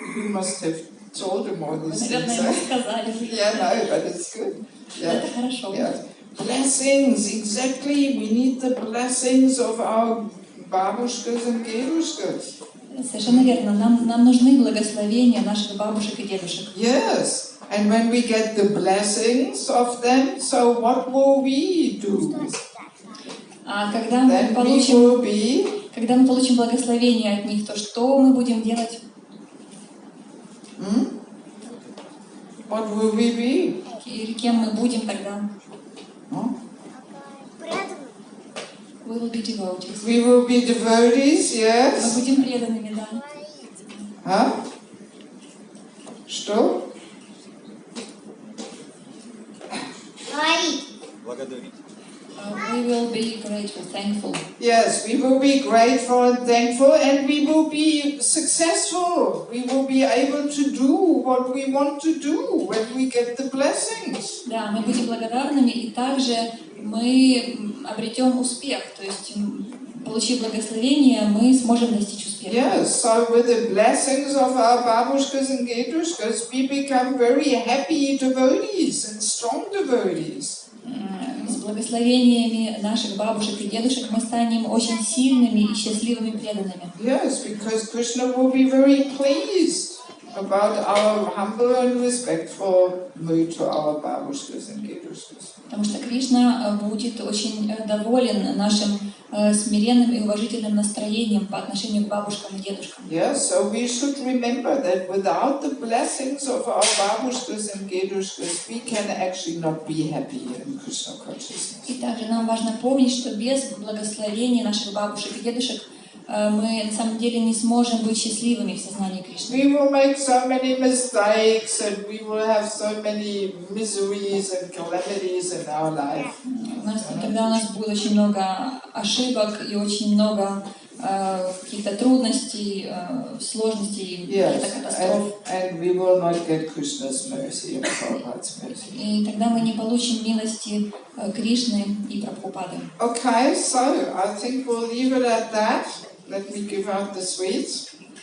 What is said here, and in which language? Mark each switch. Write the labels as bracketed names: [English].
[English] You must have told him all these things. [Russian] Наверное, ему сказали. [English] Yeah, no, but it's good. Yeah. [Russian] Это хорошо. [English] Yeah. Blessings, exactly. We need the blessings of our babushkas and dedushkas. [Russian] Совершенно верно. Нам нужны благословения наших бабушек и дедушек. [English] Yes. And when we get the blessings of them, so what will we do? [Russian] А когда мы получим благословение от них, то что мы будем делать? [English] What will we be? [Russian] Или кем мы будем тогда? [English] We will be devotees. We will be devotees, yes. [Russian] Мы будем преданными, да. А? Что? Благодарить. [English] We will be grateful, thankful. Yes, we will be grateful and thankful, and we will be successful. We will be able to do what we want to do when we get the blessings. [Russian] Да, мы будем благодарными, и также мы обретем успех. То есть, получив благословение, мы сможем достичь успеха. [English] Yes, so with the blessings of our babushkas and dedushkas, we become very happy devotees and strong devotees. [Russian] С благословениями наших бабушек и дедушек мы станем очень сильными и счастливыми преданными. [English] Yes, because Krishna will be very pleased about our humble and respectful mood to our babushkas and dedushkas. [Russian] Потому что Кришна будет очень доволен нашим смиренным и уважительным настроением по отношению к бабушкам и дедушкам. [English] Yes, so we should remember that without the blessings of our babushkas and dedushkas, we can actually not be happy in Krishna consciousness. [Russian] И также нам важно помнить, что без благословения наших бабушек и дедушек мы на самом деле не сможем быть счастливыми в сознании Кришны. [English] We will make so many mistakes and we will have so many miseries and calamities in our life. [Russian] Тогда у нас будет очень много ошибок и очень много каких-то трудностей, сложностей, каких-то катастроф. [English] And we will not get Krishna's mercy and Prabhupada's mercy. [Russian] И тогда мы не получим милости Кришны и Прабхупады. [English] Okay, so I think we'll leave it at that. Let me give out the sweets.